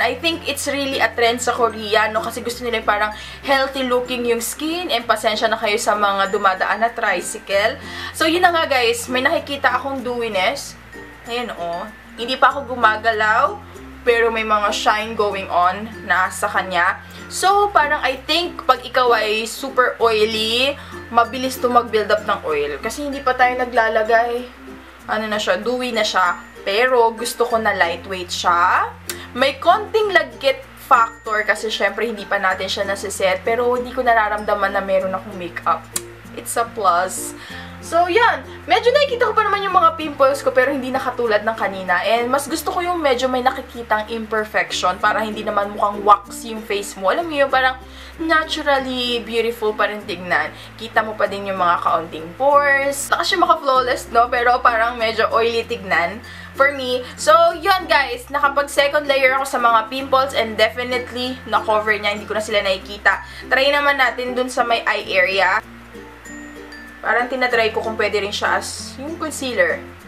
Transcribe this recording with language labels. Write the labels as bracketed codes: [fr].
[en] I think it's really a trend [tl] sa Korea, no? Kasi gusto nila parang [en] healthy looking [tl] yung skin. And pasensya na kayo sa mga dumadaan na tricycle. So, yun na nga guys. May nakikita akong dewiness. Ayan, oh. Hindi pa ako gumagalaw. Pero may mga [en] shine going on [tl] na sa kanya. So, parang [en] I think [tl] pag ikaw ay [en] super oily, [tl] mabilis to mag- [en] build up [tl] ng oil. Kasi hindi pa tayo naglalagay. Ano na siya, dewy na siya. Pero gusto ko na lightweight siya. May konting lagkit factor kasi syempre hindi pa natin siya nasiset. Pero hindi ko nararamdaman na meron akong makeup. [en] It's a plus. [tl] So, yan. Medyo nakikita ko pa naman yung mga pimples ko pero hindi na katulad ng kanina. And mas gusto ko yung medyo may nakikitang [en] imperfection [tl] para hindi naman mukhang wax yung face mo. Alam mo yun, parang naturally beautiful pa rin tignan. Kita mo pa din yung mga kaunting pores. Baka siya maka-flawless, no? Pero parang medyo oily tignan [en] for me. [tl] So, yun guys. Nakapag [en] second layer [tl] ako sa mga pimples and definitely na-cover niya. Hindi ko na sila nakikita. Try naman natin dun sa may eye area. Parang tinatry ko kung pwede rin siya as yung concealer.